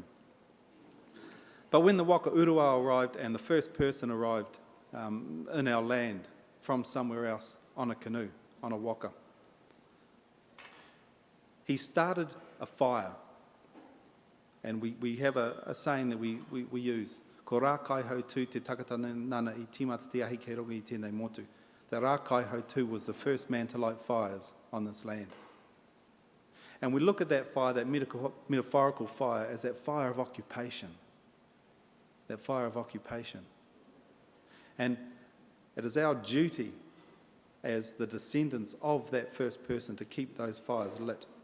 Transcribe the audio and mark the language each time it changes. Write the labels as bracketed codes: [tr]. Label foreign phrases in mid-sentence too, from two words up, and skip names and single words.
[en] But when the Waka Uruwal arrived, and the first person arrived in our land from somewhere else on a canoe, on a waka, he started a fire. And we have a saying that we use. [mi] Ko rā kaiho tū te takata nana I tīmata te ahi kei rongi I tēnei motu. [en] That rā kaiho tū was the first man to light fires on this land. And we look at that fire, that metaphorical fire, as that fire of occupation. That fire of occupation. And it is our duty as the descendants of that first person to keep those fires lit.